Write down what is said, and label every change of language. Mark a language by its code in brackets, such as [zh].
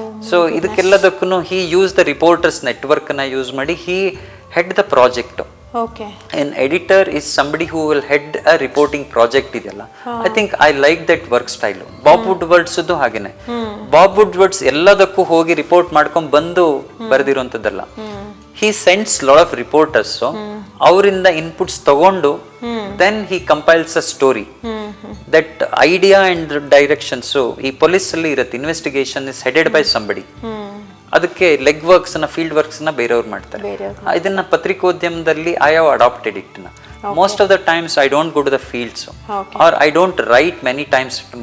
[en] So ಇದಕ್ಕೆಲ್ಲದಕ್ಕೂ he use the reporters network ನ use ಮಾಡಿ he head the project. An editor is somebody who will head a reporting project ಇದೆಲ್ಲ. I think I like that work style. [kn] Bob ವುಡ್ವರ್ಡ್ಸ್ ಹಾಗೇನೆ. Bob ವುಡ್ವರ್ಡ್ಸ್ ಎಲ್ಲದಕ್ಕೂ ಹೋಗಿ report ಮಾಡ್ಕೊಂಡ್ ಬಂದು ಬರೆದಿರುವಂತದ್ದಲ್ಲ. [en] He sends lot of reporters, [kn] ಅವರಿಂದ inputs ತಗೊಂಡು [en] then he compiles a story. That idea and directions [kn] ಈ police ಅಲ್ಲಿ ಇರುತ್ತೆ. [en] Investigation is headed by somebody. [kn] ಅದಕ್ಕೆ ಲೆಗ್ ವರ್ಕ್ಸ್ ಫೀಲ್ಡ್ ವರ್ಕ್ಸ್ ಬೇರೆಯವ್ರು ಮಾಡ್ತಾರೆ. ಇದನ್ನ ಪತ್ರಿಕೋದ್ಯಮದಲ್ಲಿ [en] I have adapted it. Most of the times I don't go to the fields or I don't write many times.